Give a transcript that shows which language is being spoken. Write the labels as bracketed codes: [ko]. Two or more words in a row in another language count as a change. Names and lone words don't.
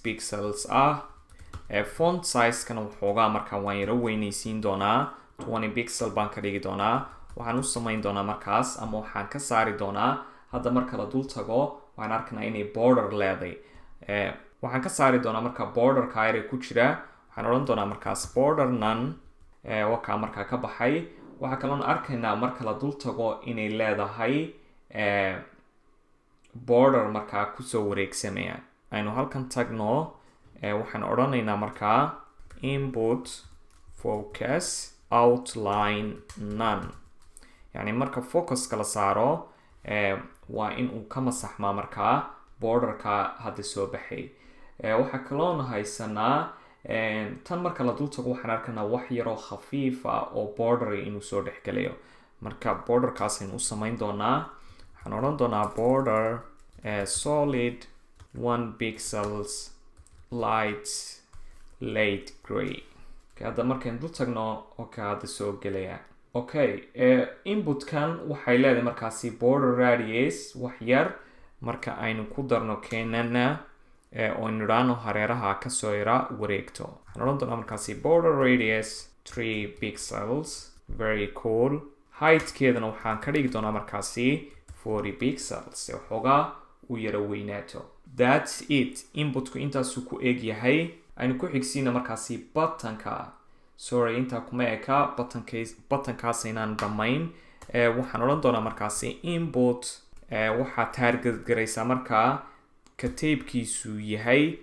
[en] pixels font size-kana [so] waxoogaa markaa waan yaro weynaysiin doonaa 20 pixel baan ka dhigi doonaa waxaan u samayn doonaa markaas ama waxaan ka saari doonaa hadda marka la dul tago waxaan arkanaa inay border leeday waxaan ka saari doonaa marka borderka ayre ku jira waxaan odhan doonaa markaas [en] border none [so] wakaa markaa ka baxay waxaa kaloon arkaynaa marka la dul tago inay leedahay border markaa kusoo wareegsamaya aynu halkan tagno waxaan odhanaynaa markaa [en] input focus outline none [so] yani marka focuska la saaro waa in uu ka masaxmaa markaa borderka hadda soo baxay waxaa kaloon haysanaa tan marka la dul tago waxaan arkanaa wax yaroo khafiifa oo border inuu soo dhexgelayo marka borderkaas aynu u samayn doonaa waxaan odhan doonaa [en] border solid 1 pixels light late gray [so] okay, hadda markaynu dul tagno okay hadda soo gelaya okay inputkan waxay leedahay markaasi [en] border radius [so] wax yar marka aynu ku darno keenana oo nidhaano hareeraha kasoo yara wareegto waxaan odhan doonaa markaasi [en] border radius 3 pixels very cool [so] heightkeedana waxaan ka dhigi doonaa markaasi 40 pixels waxoogaa u yara weynaato [en] that's it [so] inputku intaasuu ku eg yahay aynu ku xigsiina markaasi buttonka sorry intaa kuma eka buttonkaas aynaan dhammayn waxaan odhan doonaa markaasi input waxaa target garaysaa markaa kataybkiisu yahay